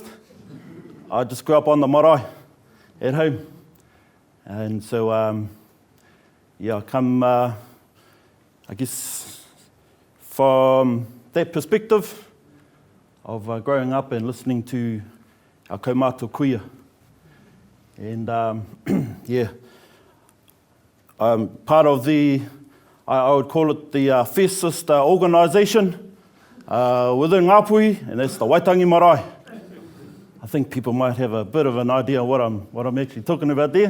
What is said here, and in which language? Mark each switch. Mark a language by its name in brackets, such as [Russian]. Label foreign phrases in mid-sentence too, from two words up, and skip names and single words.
[English] I just grew up on the marae at home. And so, yeah, I come, I guess, from that perspective of growing up and listening to our [Māori] kaumātua kuia. [English] And, yeah, I'm part of the, I would call it the fiercest organisation within Ngāpuhi, and that's the Waitangi Marae. I think people might have a bit of an idea what I'm actually talking about there.